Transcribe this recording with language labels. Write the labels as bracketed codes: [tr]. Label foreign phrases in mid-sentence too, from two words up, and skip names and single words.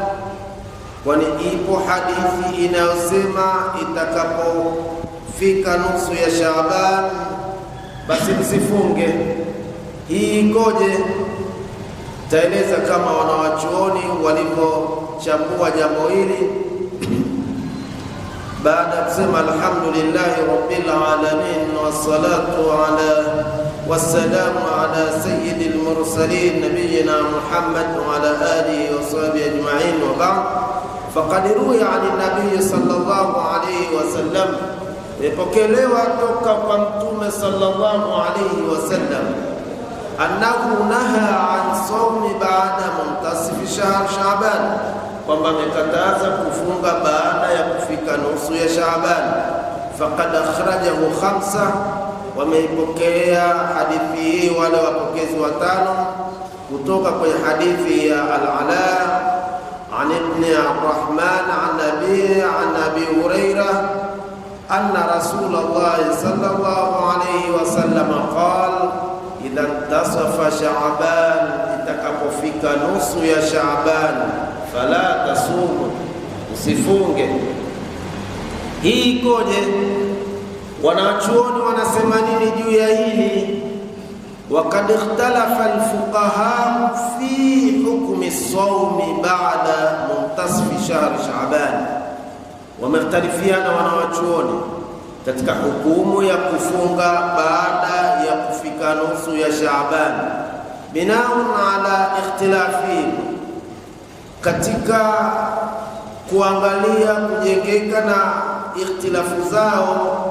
[sw] Kwani ipo hadithi inayosema itakapofika nusu ya Shaaban basi msifunge. Hii ikoje? Taeleza kama wanawachuoni walivyochambua jambo hili baada ya kusema [ar] الحمد لله رب العالمين والسلام على سيد المرسلين نبينا محمد وعلى آله وصحبه أجمعين وبعد. فقد روي عن النبي صلى الله عليه وسلم, [sw] imepokelewa toka kwa Mtume [ar] صلى الله عليه وسلم, أنه نهى عن صوم بعد منتصف شهر شعبان, [sw] kwamba amekataza kufunga baada ya kufika nusu ya Shaaban. [ar] فقد أخرجه [sw] 5, wameipokea hadithi hii wale wapokezi 5 kutoka kwenye hadithi ya Al-Ala an ibn Abdurrahman an Abi Hurairah [ar] أن رسول الله صلى الله عليه وسلم قال إذا انتصف شعبان, [sw] itakapofika nusu ya Shaaban, [ar] فلا تصوموا, [sw] usifunge. Hii ikoje? Wanachuoni wanasema nini juu ya hili? [ar] وقد اختلف الفقهاء في حكم الصوم بعد منتصف شهر شعبان, [sw] wamekhtalifiana wanawachuoni katika hukumu ya kufunga baada ya kufika nusu ya Shaaban, [ar] بناء على اختلافهم, [sw] katika kuangalia kujengeka na ikhtilafu zao